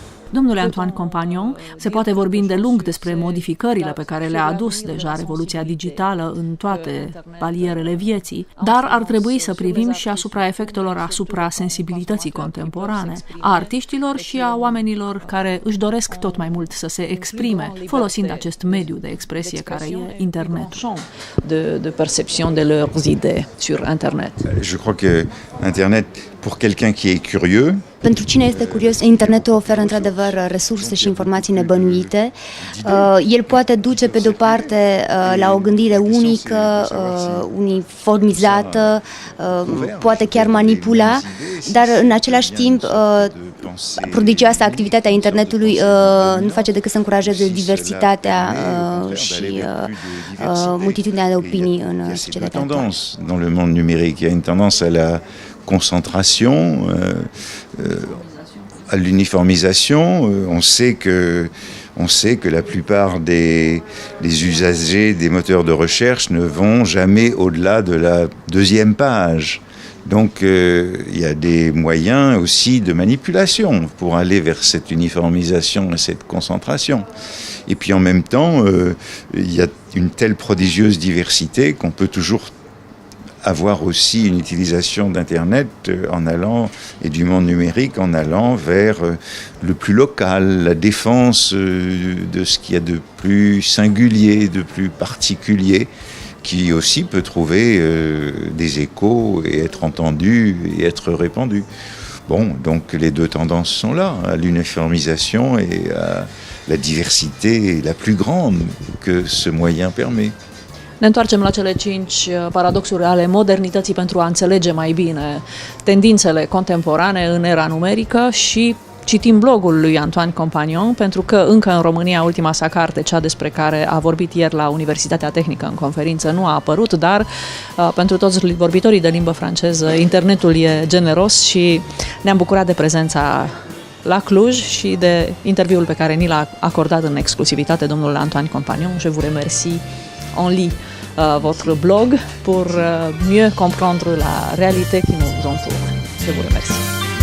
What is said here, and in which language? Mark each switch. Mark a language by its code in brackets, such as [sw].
[ro] Domnule Antoine Compagnon, se poate vorbi îndelung despre modificările pe care le-a adus deja revoluția digitală în toate palierele vieții, dar ar trebui să privim și asupra efectelor asupra sensibilității contemporane, a artiștilor și a oamenilor care își doresc tot mai mult să se exprime, folosind acest mediu de expresie care e internetul. [fr] De perception de leurs idées sur Internet. Je crois que Internet, pour quelqu'un qui est curieux, [ro] pentru cine este curios, internetul oferă într-adevăr resurse și informații nebănuite. El poate duce pe de-o parte la o gândire unică, uniformizată, poate chiar manipula, dar în același timp prodigioasa activitatea internetului nu face decât să încurajeze diversitatea și multitudinea de opinii în societatea actuală. [fr] Dans le monde numérique, il y a une tendance à la concentration, à l'uniformisation. On sait que la plupart des usagers des moteurs de recherche ne vont jamais au-delà de la deuxième page. Donc il y a des moyens aussi de manipulation pour aller vers cette uniformisation et cette concentration. Et puis en même temps, il y a une telle prodigieuse diversité qu'on peut toujours avoir aussi une utilisation d'Internet et du monde numérique en allant vers le plus local, la défense de ce qu'il y a de plus singulier, de plus particulier, qui aussi peut trouver des échos et être entendu et être répandu. Bon, donc les deux tendances sont là, à l'uniformisation et à la diversité la plus grande que ce moyen permet. [ro] Ne întoarcem la cele 5 paradoxuri ale modernității pentru a înțelege mai bine tendințele contemporane în era numerică și citim blogul lui Antoine Compagnon, pentru că încă în România ultima sa carte, cea despre care a vorbit ieri la Universitatea Tehnică în conferință, nu a apărut, dar pentru toți vorbitorii de limbă franceză, internetul e generos și ne-am bucurat de prezența la Cluj și de interviul pe care ni l-a acordat în exclusivitate domnul Antoine Compagnon. [fr] Je vous remercie. On lit votre blog pour mieux comprendre la réalité qui nous entoure. Je vous remercie.